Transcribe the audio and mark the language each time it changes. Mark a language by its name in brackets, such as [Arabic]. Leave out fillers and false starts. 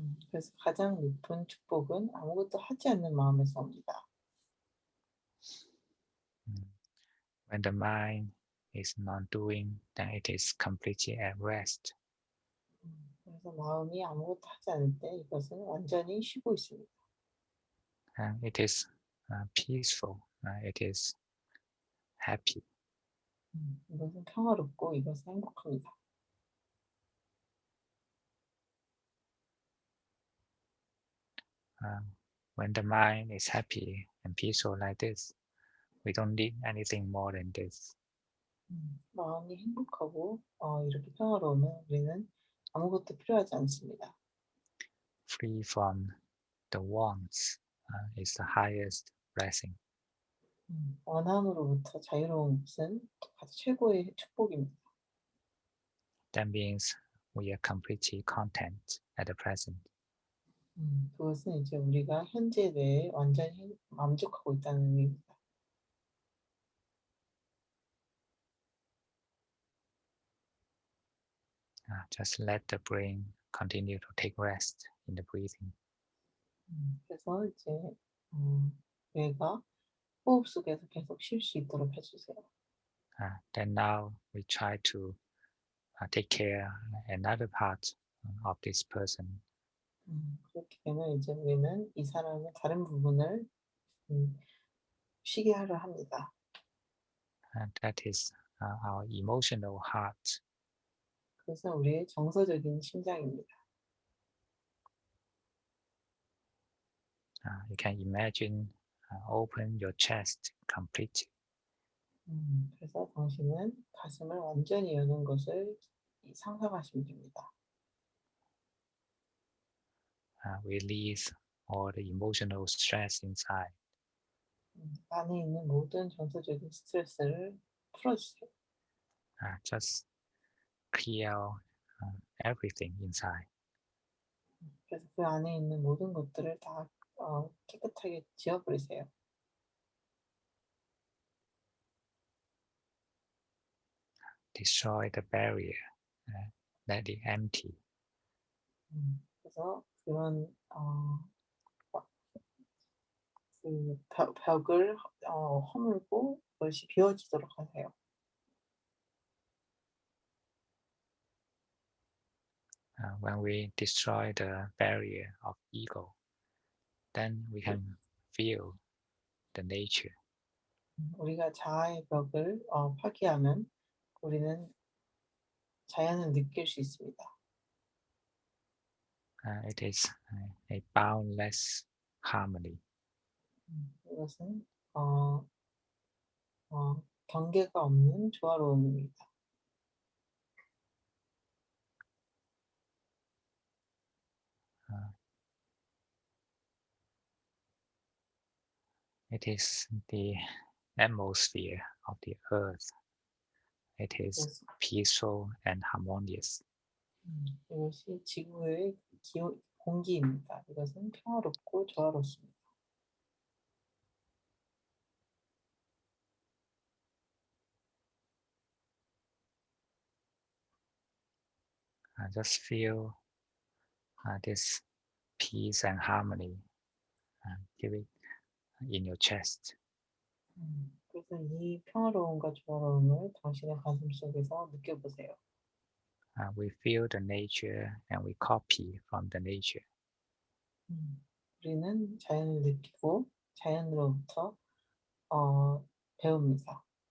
[Korean] 그래서 가장 높은 축복은 아무것도 하지 않는 마음에서 옵니다. [English] When the mind is non-doing, then it is completely at rest. [Korean] 그래서 마음이 아무것도 하지 않을 때 이것은 완전히 쉬고 있습니다. [English] It is peaceful. It is happy. [Korean] 이것은 평화롭고 이것은 행복합니다. [English] Uh, when the mind is happy and peaceful like this, we don't need anything more than this. [Korean] 마음이 행복하고 이렇게 평화로우면 우리는 아무것도 필요하지 않습니다. [English] Free from the wants is the highest blessing. [Korean] 원함으로부터 자유로운 것은 가장 최고의 축복입니다. [English] That means we are completely content at the present. [Korean] 그것은 이제 우리가 현재에 대해 완전히 만족하고 있다는 의미입니다. [English] Just let the brain continue to take rest in the breathing. [Korean] 그래서 이제 뇌가 호흡 속에서 계속 쉴 수 있도록 해주세요. [English] Then now we try to take care another part of this person. [Korean] 그렇게 되면 이제 우리는 이 사람의 다른 부분을 음, 쉬게 하려 합니다. [English] That is our emotional heart. [Korean] 그것은 우리의 정서적인 심장입니다. [English] You can imagine open your chest completely. [Korean] 그래서 당신은 가슴을 완전히 여는 것을 상상하시면 됩니다. [English] Release all the emotional stress inside. [Korean] 안에 있는 모든 정서적인 스트레스를 풀어주세요. [English] Just clear everything inside. [Korean] 그래서 그 안에 있는 모든 것들을 다 깨끗하게 지워버리세요. [English] Destroy the barrier. Let it empty. [Korean] 그래서 그런 그 벽을 허물고 그것이 비워지도록 하세요. [English] When we destroy the barrier of ego, then we can feel the nature. [Korean] 우리가 자아의 벽을 파괴하면 우리는 자연을 느낄 수 있습니다. [English] It is a boundless harmony. [Korean] 이것은 경계가 없는 조화로움입니다. [English] It is the atmosphere of the earth. It is [Korean] 이것은, [English] peaceful and harmonious. [Korean] 이것이 지구의 공기입니다. 이것은 평화롭고 조화롭습니다. [English] Just feel this peace and harmony. Feel it in your chest. [Korean] 그래서 이 평화로움과 조화로움을 당신의 가슴 속에서 느껴보세요. [English] We feel the nature and we copy from the nature. [Korean] 우리는 자연을 느끼고 자연으로부터 배웁니다.